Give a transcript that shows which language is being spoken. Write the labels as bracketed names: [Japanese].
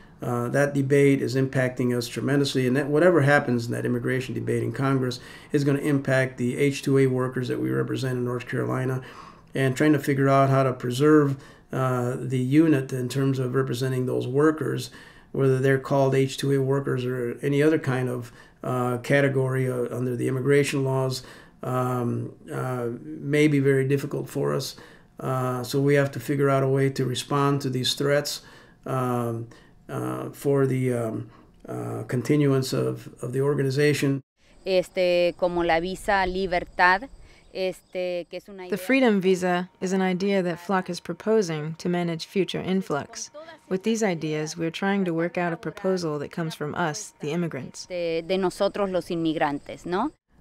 [English] That debate is impacting us tremendously, and that whatever happens in that immigration debate in Congress is going to impact the H-2A workers that we represent in North Carolina, and trying to figure out how to preserve the unit in terms of representing those workers, whether they're called H-2A workers or any other kind of category under the immigration laws, may be very difficult for us. So we have to figure out a way to respond to these threats for the continuance of the organization. [Spanish] Como la visa libertad, que es una idea. [English] The freedom visa is an idea that FLOC is proposing to manage future influx. With these ideas, we're trying to work out a proposal that comes from us, the immigrants. [Spanish] De nosotros los inmigrantes, ¿no?